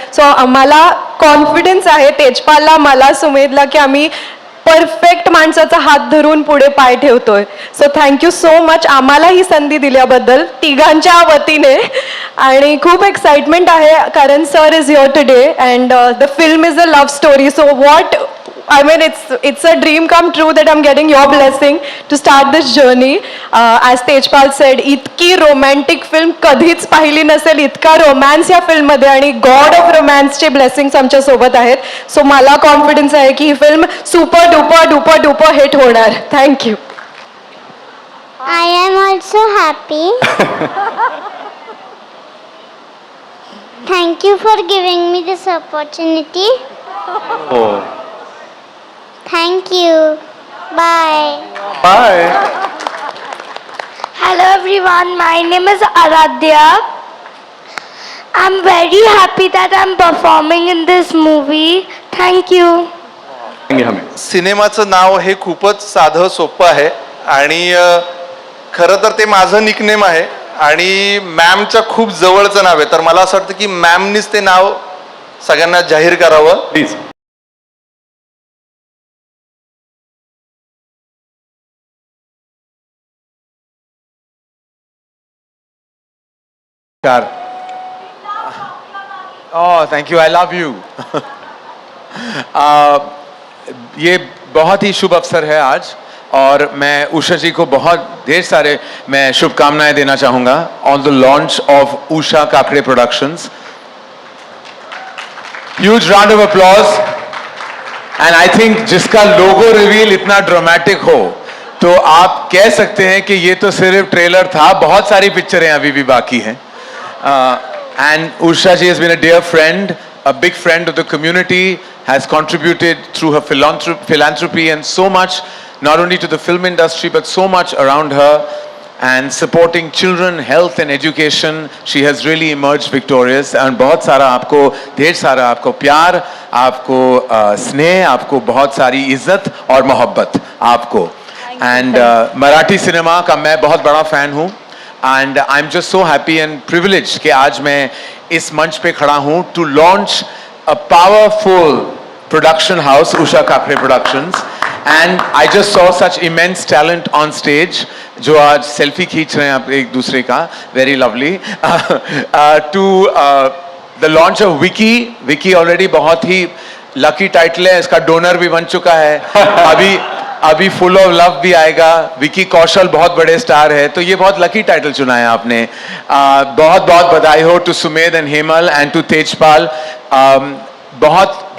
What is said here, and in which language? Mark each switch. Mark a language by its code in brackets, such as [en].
[mr] So आम्हाला confidence आहे, तेजपालला, मला, सुमेधला, की आम्ही परफेक्ट माणसाचा हात धरून पुढे पाय ठेवतोय. सो थँक्यू सो मच आम्हाला ही संधी दिल्याबद्दल तिघांच्या वतीने. आणि खूप एक्साइटमेंट आहे कारण [en] Sir is here today and the film is a love story. So what I mean, it's a dream come true that I'm getting your blessing to start this journey. As Tejpal said, [mr] इतकी romantic film कधीच पाहिली नसेल, इतका romance या film मध्ये आणि God of Romance चे blessings आमच्या सोबत आहेत. So मला confidence आहे की ही film super duper hit होणार. [en] Thank you. I am also happy. Thank you for giving me this opportunity. Thank you. Bye. Bye. Hello everyone, my name is Aradhya. I'm very happy that I'm performing in this movie. Thank you. [mr] सिनेमाचं नाव हे खूपच साधं सोपं आहे आणि खरं तर ते माझं निकनेम आहे आणि मॅमच्या खूप जवळचं नाव आहे. तर मला असं वाटतं की मॅमनीच ते नाव सगळ्यांना जाहीर करावं please. [en] Oh, thank you. I love you. [hi] ये बहुत ही शुभ अवसर है आज और मैं उषा जी को बहुत ढेर सारे मैं शुभकामनाएं देना चाहूँगा [en] On the launch of Usha Kakade productions. Huge round of applause. And I think [hi] जिसका लोगो रिवील इतना ड्रामेटिक हो तो आप कह सकते हैं कि ये तो सिर्फ ट्रेलर था, बहुत सारी पिक्चरें अभी भी बाकी हैं. [en] And Usha ji has been a dear friend, a big friend of the community, has contributed through her philanthropy and so much, not only to the film industry, but so much around her, and supporting children, health and education. She has really emerged victorious. [hi] And बहुत सारा आपको, ढेर सारा आपको प्यार, आपको स्नेह, आपको बहुत सारी इज्जत और मोहब्बत आपको. And मराठी सिनेमा का मैं बहुत बड़ा फैन हूँ. [en] And I'm just so happy and privileged [hi] कि आज मैं इस मंच पे खड़ा हूँ [en] to launch a powerful production house, Usha Kakre Productions. And I just saw such immense talent on stage [hi] जो आज सेल्फी खींच रहे हैं आप एक दूसरे का, [en] very lovely. To the launch of Vicky. [hi] Vicky already बहुत ही lucky title है, इसका donor भी बन चुका है. अभी फुल ऑफ लव भी आएगा. विकी कौशल बहुत बड़े स्टार है, तो ये बहुत लकी टाइटल चुना है आपने. बहुत बहुत बधाई हो to Sumedh and Hemal and to Tejpal. बहुत